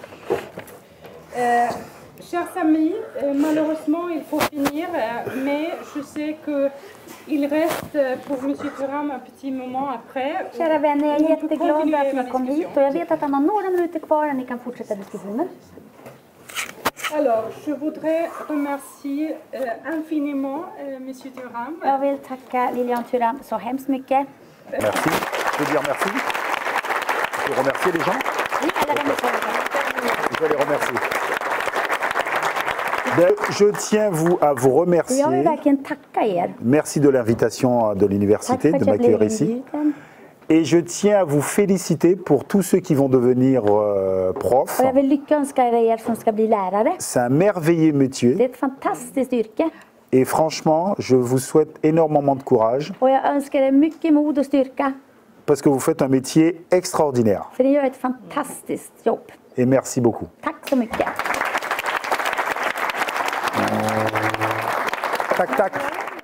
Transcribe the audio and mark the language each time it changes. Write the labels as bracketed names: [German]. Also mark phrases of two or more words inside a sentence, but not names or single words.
[French] Chers amis, malheureusement il faut finir, mais je sais qu'il reste pour M. Thuram un petit moment après. [Swedish] Kära vänner, jag är jätteglad att ni kom hit och jag vet att han har några minuter kvar och ni kan fortsätta diskussionen. [French] Alors, je voudrais remercier infiniment M. Thuram. [Swedish] Jag vill tacka Lilian Thuram så hemskt mycket. [French] Merci. Je peux dire merci. Je peux remercier les gens. Oui, [Swedish] alla människor. [French] Je vais les remercier. Ben, je tiens à vous [Swedish] Jag vill [French] remercier. [Swedish] verkligen tacka er. [French] Merci de l'invitation de [Swedish] Tack [French] l'université [Swedish] för [French] de [Swedish] att jag blev [French] m'accueillir ici. [Swedish] inbjuden. [French] Et je tiens à vous féliciter pour tous ceux qui vont devenir profs. [Swedish] Och jag vill lyckönska er som ska bli lärare. [French] C'est un merveilleux [Swedish] Det [French] métier. [Swedish] är ett fantastiskt yrke. [French] Et franchement, je vous souhaite énormément de courage [Swedish] Och jag önskar er mycket mod och styrka. [French] parce que vous faites un métier extraordinaire. [Swedish] För ni gör ett fantastiskt jobb. [French] Et merci beaucoup. [Swedish] Tack så mycket. Tac, tac.